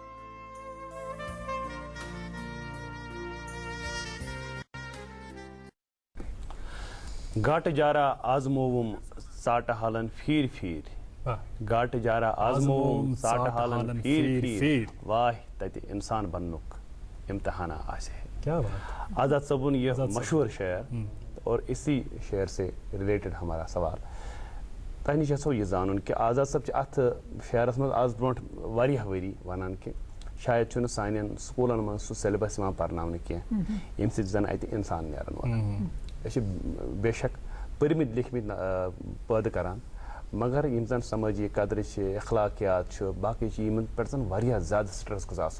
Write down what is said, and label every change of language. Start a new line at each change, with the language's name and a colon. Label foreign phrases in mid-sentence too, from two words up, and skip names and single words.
Kashmiri: گاٹہٕ جارا آزمووُم ژاٹہٕ حالن پھیٖرۍ پھیٖرۍ. گاٹہٕ جارا آزمووُم ژاٹہٕ حالن پھیٖرۍ پھیٖرۍ. واہ تتہِ انسان بننُک امتحانہ آسہِ ہے. کیا بات.
Urdu: آزاد صٲبُن یہ مشہور شعر اور اسی شعر سے ریلیٹڈ ہمارا سوال.
Kashmiri: تۄہہِ نِش یژھو یہِ زانُن کہِ آزاد صٲب چھِ اتھ شعرس منٛز آز برونٛٹھ واریاہ ؤری ونان کہِ شاید چھُنہٕ سانٮ۪ن سکوٗلن منٛز سُہ سیلبس یِوان پرناونہٕ کینٛہہ ییٚمہِ سۭتۍ زن اتہِ انسان نیرن وول. أسۍ چھِ بے شک پٔرمٕتۍ لیکھمٕتۍ پٲدٕ کران مگر یِم زن سمٲجی قدرٕ چھِ اخلاقیات چھُ باقٕے چھِ یِمن پٮ۪ٹھ زن واریاہ زیادٕ سٹرس گوٚژھ آسُن.